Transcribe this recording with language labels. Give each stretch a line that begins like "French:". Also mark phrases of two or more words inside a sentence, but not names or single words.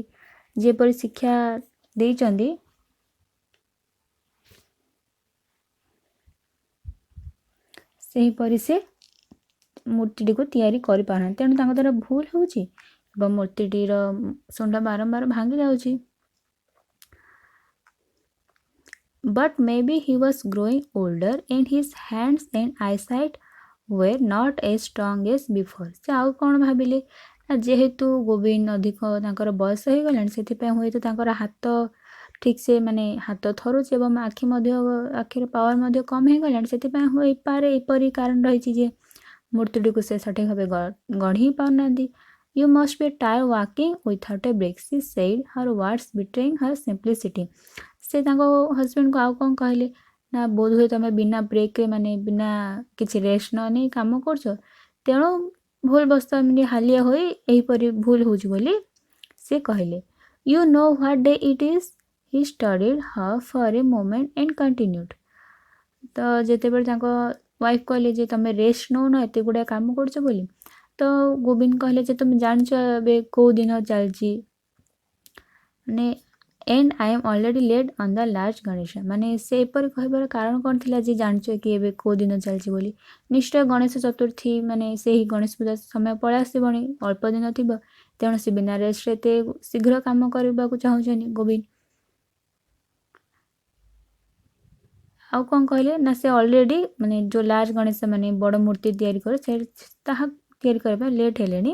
Odia: ଯେପରି ଶିକ୍ଷା ଦେଇଛନ୍ତି ସେହିପରି ସେ ମୂର୍ତ୍ତିଟିକୁ ତିଆରି କରିପାରୁନାହାନ୍ତି। ତେଣୁ ତାଙ୍କ ଦ୍ୱାରା ଭୁଲ ହେଉଛି ଏବଂ ମୂର୍ତ୍ତିଟିର ଶୁଣ୍ଡ ବାରମ୍ବାର ଭାଙ୍ଗି ଯାଉଛି।
English: But maybe he was growing older and his hands and eyesight were not as strong as before.
Odia: ସେ ଆଉ କ'ଣ ଭାବିଲେ ନା ଯେହେତୁ ଗୋବିନ୍ଦ ଅଧିକ ତାଙ୍କର ବୟସ ହେଇଗଲାଣି ସେଥିପାଇଁ ହୁଏତ ତାଙ୍କର ହାତ ଠିକ୍ ସେ ମାନେ ହାତ ଥରୁଛି ଏବଂ ଆଖିର ପାୱାର ମଧ୍ୟ କମ୍ ହେଇଗଲାଣି। ସେଥିପାଇଁ ହୋଇପାରେ ଏପରି କାରଣ ରହିଛି ଯେ ମୂର୍ତ୍ତିଟିକୁ ସେ ସଠିକ୍ ଭାବେ ଗଢ଼ି ପାରୁନାହାନ୍ତି।
English: You must be tired walking without a break, she said, her words betraying her simplicity.
Odia: ସେ ତାଙ୍କ ହଜବେଣ୍ଡକୁ ଆଉ କ'ଣ କହିଲେ ନା ବୋଧହୁଏ ତୁମେ ବିନା ବ୍ରେକ୍ରେ ମାନେ ବିନା କିଛି ରେଷ୍ଟ ନ ନେଇ କାମ କରୁଛ, ତେଣୁ ଭୁଲ ବସ୍ତ ଏମିତି ହାଲିଆ ହୋଇ ଏହିପରି ଭୁଲ ହେଉଛି ବୋଲି ସେ କହିଲେ।
English: You know what day it is? He studied her for a moment and continued.
Odia: ତ ଯେତେବେଳେ ତାଙ୍କ ୱାଇଫ୍ କହିଲେ ଯେ ତୁମେ ରେଷ୍ଟ ନେଉନ ଏତେ ଗୁଡ଼ାଏ କାମ କରୁଛ ବୋଲି, ତ ଗୋବିନ୍ଦ କହିଲେ ଯେ ତୁମେ ଜାଣିଛ ଏବେ କେଉଁ ଦିନ ଚାଲିଛି ମାନେ
English: and I am already late on the large
Odia: ଗଣେଶ। ମାନେ ସେ ଏପରି କହିବାର କାରଣ କ'ଣ ଥିଲା ଯେ ଜାଣିଛ କି ଏବେ କେଉଁ ଦିନ ଚାଲିଛି ବୋଲି? ନିଶ୍ଚୟ ଗଣେଶ ଚତୁର୍ଥୀ ମାନେ ସେହି ଗଣେଶ ପୂଜା ସମୟ ପଳେଇ ଆସିବଣି, ଅଳ୍ପ ଦିନ ଥିବ। ତେଣୁ ସେ ବିନା ରେଷ୍ଟରେ ଏତେ ଶୀଘ୍ର କାମ କରିବାକୁ ଚାହୁଁଛନ୍ତି ଗୋବିନ୍ଦ। ଆଉ କ'ଣ କହିଲେ ନା ସେ ଅଲରେଡ଼ି ମାନେ ଯେଉଁ ଲାର୍ଜ ଗଣେଶ ମାନେ ବଡ଼ ମୂର୍ତ୍ତି ତିଆରି କରେ ତାହା ତିଆରି କରିବା ପାଇଁ ଲେଟ୍ ହେଲେଣି।